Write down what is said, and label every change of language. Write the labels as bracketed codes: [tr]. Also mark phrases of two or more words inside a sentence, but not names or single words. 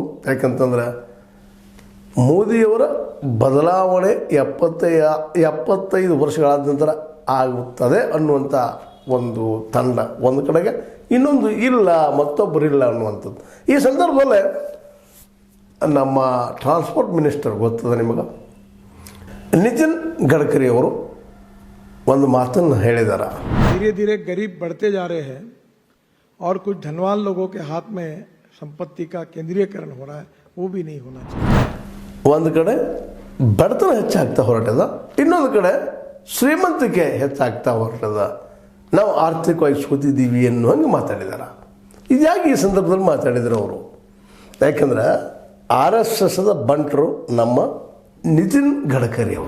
[kn] ಯಾಕಂತಂದರೆ ಮೋದಿಯವರ ಬದಲಾವಣೆ 75 ವರ್ಷಗಳಾದ ನಂತರ ಆಗುತ್ತದೆ ಅನ್ನುವಂಥ ಒಂದು ತಂಡ ಒಂದು ಕಡೆಗೆ, ಇನ್ನೊಂದು ಇಲ್ಲ, ಮತ್ತೊಬ್ಬರಿಲ್ಲ ಅನ್ನುವಂಥದ್ದು. ಈ ಸಂದರ್ಭದಲ್ಲೇ ನಮ್ಮ [en] transport minister [kn] ಗೊತ್ತದ ನಿಮಗೆ, ನಿತಿನ್ ಗಡ್ಕರಿ ಅವರು ಒಂದು ಮಾತನ್ನು ಹೇಳಿದ್ದಾರೆ. [hi] धीरे धीरे गरीब बढ़ते जा रहे हैं और कुछ धनवान लोगों के हाथ में संपत्ति का केंद्रीयकरण हो रहा है, वो भी नहीं होना चाहिए. [kn] ಒಂದು ಕಡೆ ಬಡತನ ಹೆಚ್ಚಾಗ್ತಾ ಹೊರಟದ, ಇನ್ನೊಂದು ಕಡೆ ಶ್ರೀಮಂತಿಕೆ ಹೆಚ್ಚಾಗ್ತಾ ಹೊರಟದ. ನಾವು ಆರ್ಥಿಕವಾಗಿ ಸೋತಿದ್ದೀವಿ ಅನ್ನೋ ಹಂಗೆ ಮಾತಾಡಿದಾರೆ. ಇದ್ಯಾಕೆ ಈ ಸಂದರ್ಭದಲ್ಲಿ ಮಾತಾಡಿದ್ರು ಅವರು? ಯಾಕಂದ್ರೆ RSSದ ಬಂಟರು ನಮ್ಮ ನಿತಿನ್ ಗಡ್ಕರಿ ಅವರು.